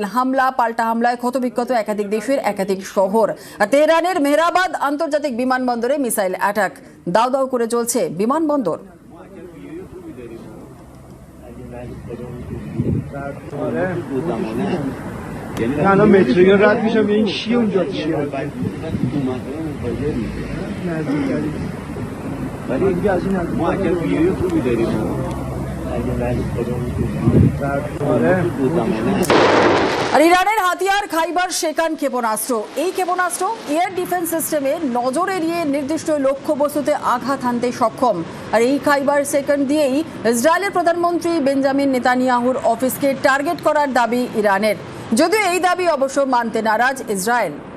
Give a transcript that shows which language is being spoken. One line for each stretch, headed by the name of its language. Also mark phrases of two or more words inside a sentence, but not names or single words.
Bangla: হামলা পাল্টা হামলায় ক্ষতবিক্ষত একাধিক দেশের একাধিক শহর। আর তেহরানের মেহরাবাদ আন্তর্জাতিক বিমানবন্দরে
English: missile attack.
Bangla: দাউ দাউ করে চলছে বিমানবন্দর।
Persian: الان مترو رد میشم این چی اونجا چیه نزدیکتری ولی دیگه از این ما اگر ویدیو خوبی داریم
Bangla: আর ইরানের হাতিয়ার খাইবার শেকান ক্ষেপণাস্ত্র, এই ক্ষেপণাস্ত্র
English: air defense
Bangla: সিস্টেমে নজর এড়িয়ে নির্দিষ্ট লক্ষ্যবস্তুতে আঘাত হানতে সক্ষম। আর এই খাইবার শেকান দিয়েই ইসরায়েলের প্রধানমন্ত্রী বেঞ্জামিন নেতানিয়াহুর অফিসকে টার্গেট করার দাবি ইরানের, যদিও এই দাবি অবশ্য মানতে নারাজ ইসরায়েল।